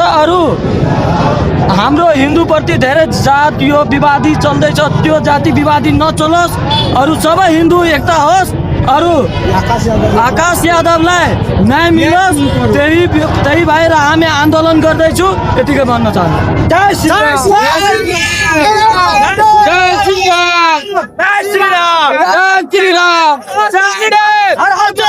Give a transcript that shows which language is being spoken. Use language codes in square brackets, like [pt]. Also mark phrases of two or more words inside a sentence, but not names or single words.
[ne] अरू हाम्रो हिन्दू प्रति धेरै जातीय विवादी चल्दैछ, त्यो जाति विवादी नचलोस्। अरू सबै हिन्दू एकता होस्। अरू आकाश यादवलाई न्याय मिलोस् त्यही भएर हामी आन्दोलन गर्दैछु यतिकै भन्न चाहन्छु। जय श्री राम। जय श्री राम। जय श्री राम। जय श्री राम। जय श्री राम।